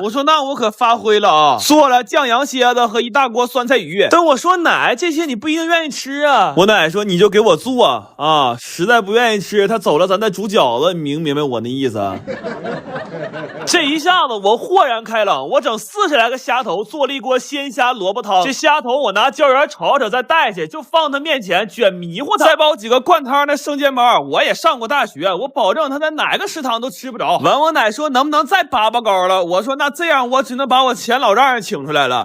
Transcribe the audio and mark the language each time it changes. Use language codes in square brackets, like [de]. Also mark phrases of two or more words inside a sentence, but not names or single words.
[zh] 我說那我可發揮了啊，做了酱羊蝎子和一大鍋酸菜魚。但我說奶，這些你不一定願意吃啊。我奶說你就給我做啊，實在不願意吃，他走了咱再煮饺子，你明白我那意思啊？這一下子我豁然開朗，我整40來個蝦頭，做了一鍋鮮蝦蘿蔔湯。這蝦頭我拿椒鹽炒炒再帶去，就放他面前捲迷糊他。再包幾個灌湯的生煎包，我也上過大學，我保證他在哪個食堂都吃不着。完我奶說能不能再拔高了，我說那這樣我只能把我前老丈人請出來了。